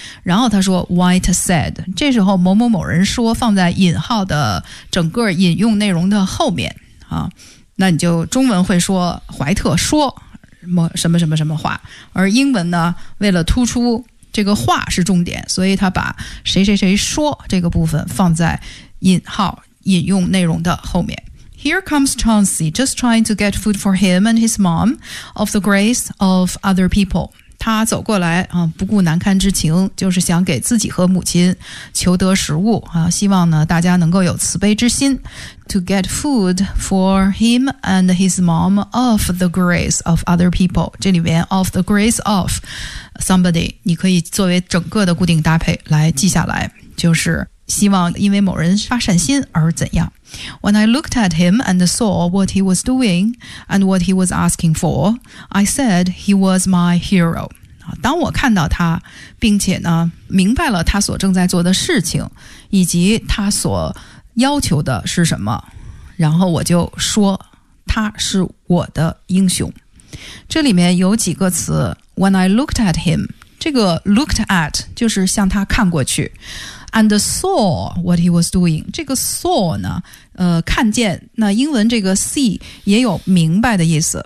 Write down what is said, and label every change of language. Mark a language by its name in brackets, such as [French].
[Chinese] 然后他说 White said, 这时候某某某人说放在引号的整个引用内容的后面，那你就中文会说怀特说什么什么什么话，而英文呢为了突出这个话是重点，所以他把谁谁谁说这个部分放在引号引用内容的后面。 [English] Here comes Chauncey, just trying to get food for him and his mom, of the grace of other people. [Chinese] 他走过来，不顾难堪之情，就是想给自己和母亲求得食物，希望呢大家能够有慈悲之心。 [English] To get food for him and his mom of the grace of other people. [Chinese] 这里面 of the grace of somebody, 你可以作为整个的固定搭配来记下来，就是希望因为某人发善心而怎样。 [English] When I looked at him and saw what he was doing and what he was asking for, I said he was my hero. [Chinese] 当我看到他，并且呢，明白了他所正在做的事情，以及他所要求的是什么，然后我就说，他是我的英雄。这里面有几个词 , when I looked at him, 这个 looked at 就是向他看过去 , and saw what he was doing, 这个 saw 呢看见，那英文这个 see 也有明白的意思。